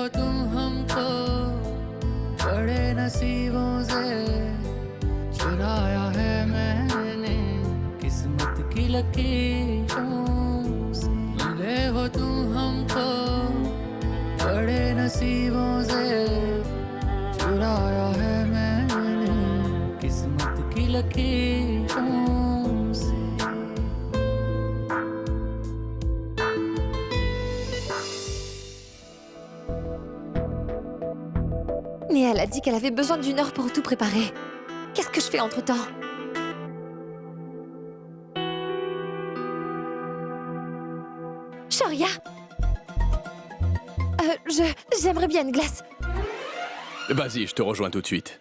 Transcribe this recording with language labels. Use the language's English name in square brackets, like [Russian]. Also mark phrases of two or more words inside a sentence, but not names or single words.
[Hindi] तुम हमको बड़े नसीबों से चुराया है मैंने किस्मत की लकीरों से मिले हो तुम हमको बड़े नसीबों से चुराया है मैंने किस्मत की लकीरों से [French] Nia, elle a dit qu'elle avait besoin d'1 heure pour tout préparer. Qu'est-ce que je fais entre-temps? Shoria! J'aimerais bien une glace. Vas-y, je te rejoins tout de suite.